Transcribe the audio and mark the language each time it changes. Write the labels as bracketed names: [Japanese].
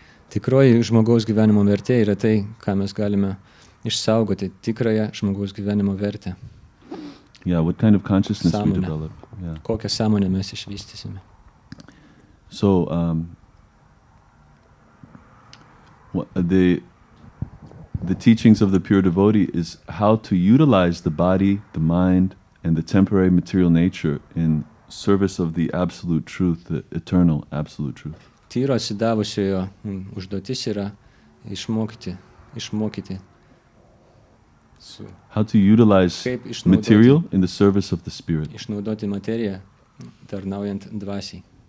[Lithuanian] Tikroji žmogaus gyvenimo vertė yra tai, ką mes galime išsaugoti, tikrąją žmogaus gyvenimo vertę. [English] Yeah, what kind of consciousness we develop. Yeah. [Lithuanian] Kokią sąmonę mes išvystysime. [English] So the teachings of the pure devotee is how to utilize the body, the mind, and the temporary material nature in service of the absolute truth, the eternal absolute truth. [Lithuanian] Tyro atsidavusiojo užduotis yra išmokyti. [English] How to utilize material in the service of the spirit. [Lithuanian] Išnaudoti materiją tarnaujant dvasiai.